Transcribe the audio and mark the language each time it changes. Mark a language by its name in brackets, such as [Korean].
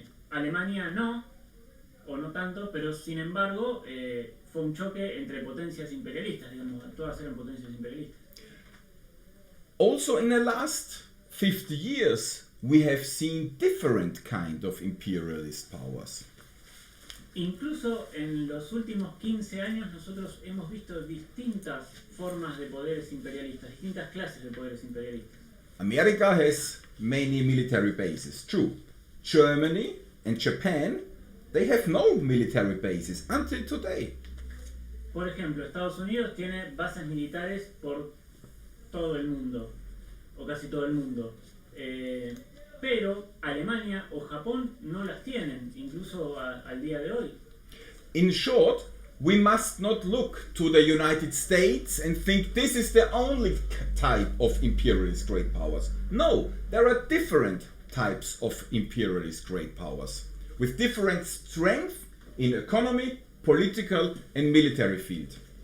[Spanish] Alemania no, o no tanto, pero sin embargo fue un choque entre potencias imperialistas, digamos, todas eran potencias imperialistas. [English] Also in the last 50 years, we have seen different kind of imperialist powers. [Spanish] Incluso en los últimos 15 años nosotros hemos visto distintas formas de poderes imperialistas, distintas clases de poderes imperialistas. [English] America has many military bases, true. Germany and Japan, they have no military bases until today. [Spanish] Por ejemplo, Estados Unidos tiene bases militares por todo el mundo, o casi todo el mundo. Pero Alemania o Japón no las tienen, incluso al día de hoy. [English] In short, we must not look to the United States and think this is the only type of imperialist great powers. No, there are different types of imperialist great powers with different strength in economy, political and military field.